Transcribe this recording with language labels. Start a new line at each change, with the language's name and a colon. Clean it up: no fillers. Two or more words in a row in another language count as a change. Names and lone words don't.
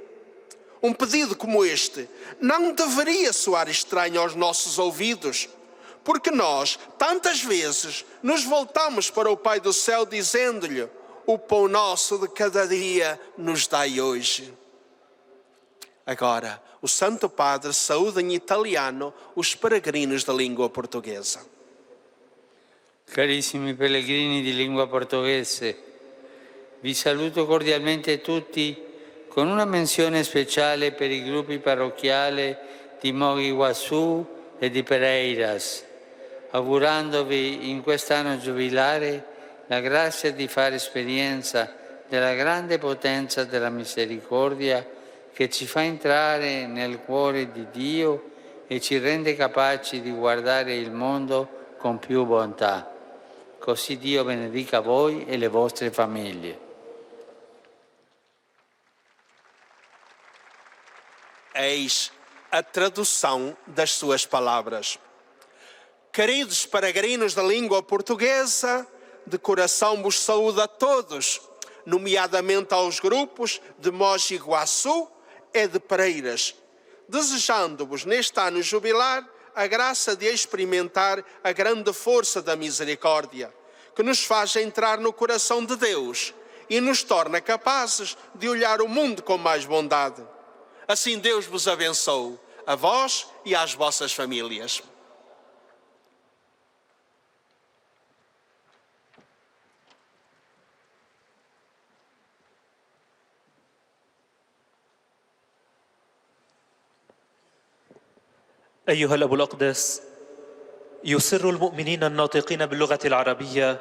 Portuguese: Um pedido como este não deveria soar estranho aos nossos ouvidos, porque nós, tantas vezes, nos voltamos para o Pai do Céu dizendo-lhe: o pão nosso de cada dia nos dai hoje. Agora, o Santo Padre saúda em italiano os peregrinos da língua portuguesa.
Italian: Carissimi pellegrini di lingua portoghese, vi saluto cordialmente tutti con una menzione speciale per i gruppi parrocchiali di Mogi Guazú e di Pereiras, augurandovi in quest'anno giubilare la grazia di fare esperienza della grande potenza della misericordia che ci fa entrare nel cuore di Dio e ci rende capaci di guardare il mondo con più bontà. Così Dio benedica voi e le vostre famiglie.
Portuguese: Eis a tradução das suas palavras. Queridos peregrinos da língua portuguesa, de coração vos saúdo a todos, nomeadamente aos grupos de Mogi Guaçu e de Pereiras, desejando-vos neste ano jubilar a graça de experimentar a grande força da misericórdia, que nos faz entrar no coração de Deus e nos torna capazes de olhar o mundo com mais bondade. Assim Deus vos abençoe, a vós e às vossas famílias.
Arabic: أيها الأب الأقدس، يسر المؤمنين الناطقين باللغة العربية